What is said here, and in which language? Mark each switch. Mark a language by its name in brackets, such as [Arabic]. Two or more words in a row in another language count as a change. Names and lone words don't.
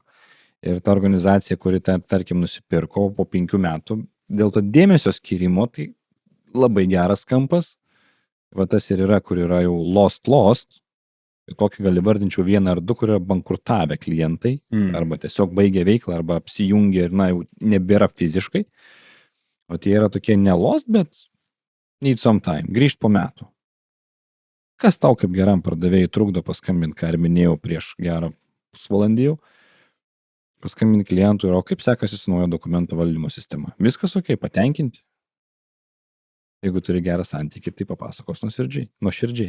[Lithuanian] Ir ta organizacija, kuri, tarkim, nusipirko po 5 metų, dėl to dėmesio skirimo, tai labai geras kampas. Va tas ir yra, kur yra jau lost, Tai tokį gali vardinčiau vieną ar du, kurie bankrutavę klientai, arba tiesiog baigė veiklą, arba apsijungė ir, na, jau nebėra fiziškai. O tie yra tokie nelost, bet [English] need some time, [Lithuanian] grįžt po metų. Kas tau kaip geram pardavėjui trukdo paskambinti, ką ir minėjau prieš gerą pusvalandį jau, paskambinti klientui, o kaip sekasi su naujo dokumento valdymo sistema. Viskas ok, patenkinti. Jeigu turi gerą santykį, tai papasakos nuoširdžiai.